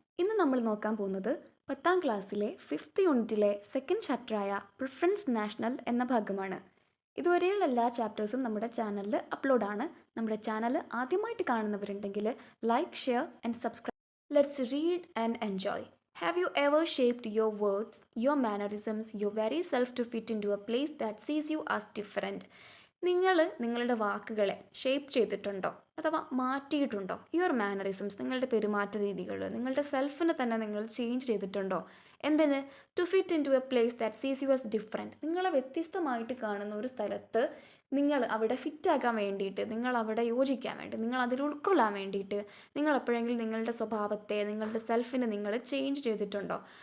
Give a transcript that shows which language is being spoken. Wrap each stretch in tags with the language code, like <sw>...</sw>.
<ml>ഇന്ന് നമ്മൾ നോക്കാൻ പോകുന്നത് 10ാം ക്ലാസ്സിലെ 5th യൂണിറ്റിലെ സെക്കൻഡ് ചാപ്റ്ററായ പ്രിഫറൻസ് നാഷണൽ എന്ന ഭാഗമാണ്. ഇതുവരെയുള്ള എല്ലാ ചാപ്റ്റേഴ്സും നമ്മുടെ ചാനലിൽ അപ്ലോഡാണ്. നമ്മുടെ ചാനൽ ആദ്യമായിട്ട് കാണുന്നവരുണ്ടെങ്കിൽ</ml> <en>Like, share and subscribe. Let's read and enjoy. Have you ever shaped your words, your mannerisms, your very self to fit into a place that sees you as different?</en> <ml>നിങ്ങൾ നിങ്ങളുടെ വാക്കുകളെ ഷേപ്പ് ചെയ്തിട്ടുണ്ടോ അഥവാ മാറ്റിയിട്ടുണ്ടോ?</ml> <en>your mannerisms,</en> <ml>നിങ്ങളുടെ പെരുമാറ്റ രീതികൾ, നിങ്ങളുടെ സെൽഫിനെ തന്നെ നിങ്ങൾ ചേഞ്ച് ചെയ്തിട്ടുണ്ടോ? എന്തിന്?</ml> <en>To fit into a place that sees you as different.</en> <ml>നിങ്ങളെ വ്യത്യസ്തമായിട്ട് കാണുന്ന ഒരു സ്ഥലത്ത് നിങ്ങൾ അവിടെ ഫിറ്റാക്കാൻ വേണ്ടിയിട്ട്, നിങ്ങൾ അവിടെ യോജിക്കാൻ വേണ്ടി, നിങ്ങൾ അതിൽ ഉൾക്കൊള്ളാൻ വേണ്ടിയിട്ട് നിങ്ങൾ എപ്പോഴെങ്കിലും നിങ്ങളുടെ സ്വഭാവത്തെ, നിങ്ങളുടെ സെൽഫിനെ നിങ്ങൾ ചേഞ്ച് ചെയ്തിട്ടുണ്ടോ?</ml>